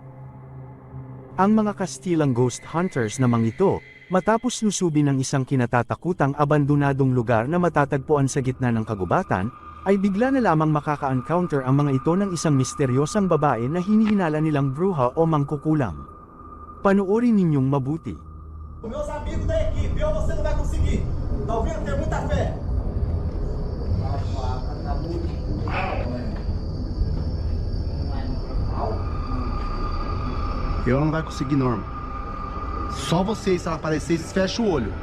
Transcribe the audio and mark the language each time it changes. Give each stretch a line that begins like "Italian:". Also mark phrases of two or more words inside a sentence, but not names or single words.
Filipino: Ang mga Kastilang
English: ghost hunters
Filipino: namang ito, matapos lusubin ng isang kinatatakutang abandonadong lugar na matatagpuan sa gitna ng kagubatan, ay bigla na lamang makaka-encounter ang mga ito ng isang misteryosang babae na hinihinala nilang bruha o mangkukulam. Panoorin ninyong mabuti.
Portuguese: Meus amigos da equipe, ou você não vai conseguir. Tá ouvindo? Tenho muita fé. Eu não vai conseguir, não, irmão. Só vocês, se ela aparecer, vocês fecham o olho.